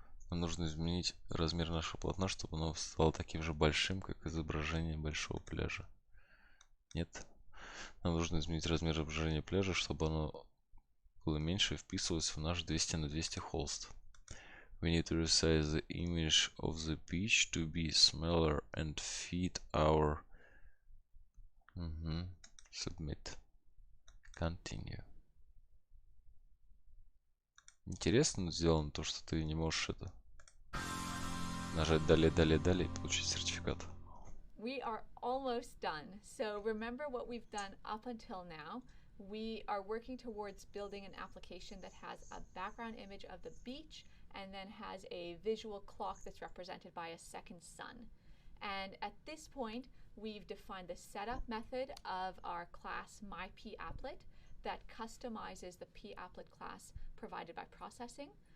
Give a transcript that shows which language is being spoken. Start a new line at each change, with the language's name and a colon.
Russian: Нам нужно изменить размер нашего полотна, чтобы оно стало таким же большим, как изображение большого пляжа. Нет? Нам нужно изменить размер изображения пляжа, чтобы оно было меньше и вписывалось в наш 200 на 200 холст.
English: We need to resize the image of the beach to be smaller and fit our... Submit. Continue.
Russian: Интересно сделано то, что ты не можешь это нажать далее, далее, далее и получить сертификат.
English: We are almost done. So remember what we've done up until now. We are working towards building an application that has a background image of the beach and then has a visual clock that's represented by a second sun. And at this point, we've defined the setup method of our class myPapplet that customizes the papplet class provided by processing.